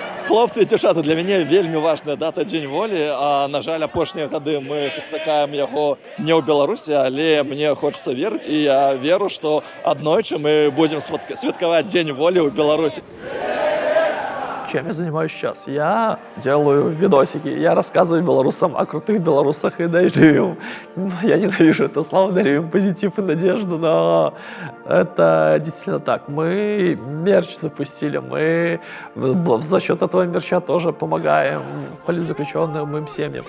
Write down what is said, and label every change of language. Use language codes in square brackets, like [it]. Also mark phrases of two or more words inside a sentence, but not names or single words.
[be] Хлопцы і дівчата, для мяне вельмі важная дата Дзень волі. На жаль, апошнія гады мы сустракаем яго не ў Беларусі, але [ru] мне хочется [be] верыць, і я веру, што аднойчы мы будем святкаваць Дзень волі ў Беларусі. [ru] Чем я занимаюсь сейчас? Я делаю видосики, я рассказываю белорусам о крутых белорусах и дарю им. Я ненавижу это слово, дарю им позитив и надежду, но это действительно так. Мы мерч запустили, мы за счет этого мерча тоже помогаем политзаключенным, им семьям.